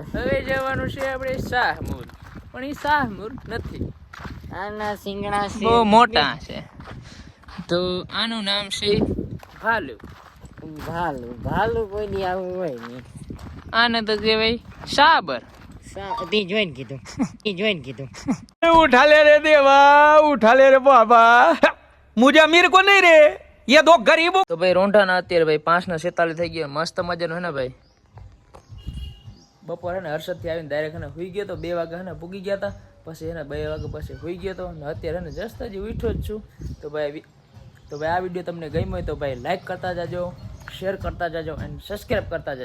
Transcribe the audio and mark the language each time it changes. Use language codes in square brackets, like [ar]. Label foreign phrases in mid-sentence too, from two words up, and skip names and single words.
[gu] હવે જવાનું છે આપણે શાહમુર, પણ એ શાહમુર નથી, આના સિંગણા છે બહુ મોટા છે. તો આનું નામ છે ભાલુ. ભાલુ કોઈ દી આવું હોય નહીં. આને તો કહેવાય સાબર. જોઈને કીધું [hi] उठा ले रे देवा, उठा ले रे बाबा, मुझे अमीर को नहीं रे, ये दो गरीबों [gu] તો ભાઈ રોંઢાના અત્યારે ભાઈ 5:46 થઈ ગયા. મસ્ત મજાનો હે ને ભાઈ બપોર હે ને હર્ષદથી આવીને ડાયરેક્ટ હે ને હુઈ ગયો તો 2 વાગે હે ને પૂગી ગયા હતા. પછી હે ને 2 વાગે પછી હુઈ ગયો તો ને અત્યારે હે ને જસ્ટ હજી ઉઠ્યો જ છું. તો ભાઈ આ વિડીયો તમને ગમ્યો હોય તો ભાઈ લાઈક કરતા જાજો, શેર કરતા જાજો અને સબસ્ક્રાઈબ કરતા જાજો.